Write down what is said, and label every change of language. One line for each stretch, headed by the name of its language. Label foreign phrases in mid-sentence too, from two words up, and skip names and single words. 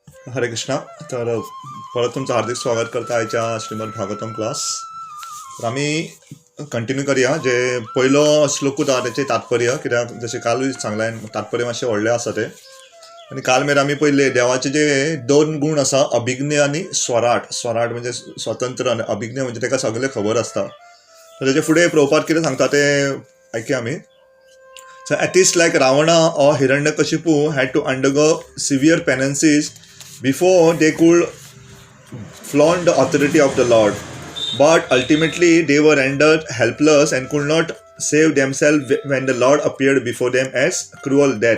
Konkani: हरे कृष्णा. तर परत तुमचं हार्दिक स्वागत करता आयच्या श्रीमद भागवतम क्लास.
Marathi: तर आम्ही कंटिन्यू करूया.
Konkani: जे पयलो श्लोक होता त्याचे तात्पर्य, कित्याक जशें कालूय सांगलें तात्पर्य मातशें व्हडलें आसा तें. आनी काल मेरेन आमी पळयले देवाचे जे दोन गुण आसा, अभिज्ञ आनी स्वराट. स्वराट म्हणजे स्वतंत्र आनी अभिज्ञ म्हणजे ताका सगळें खबर आसता. तर तेजे फुडें प्रभुपाद कितें सांगता तें आयकया आमी.
English: So atheists like Ravana or Hiranyakashipu had to undergo severe penances before they could flaunt the authority of the Lord. But ultimately they were rendered helpless and could not save themselves when the Lord appeared before them as cruel death.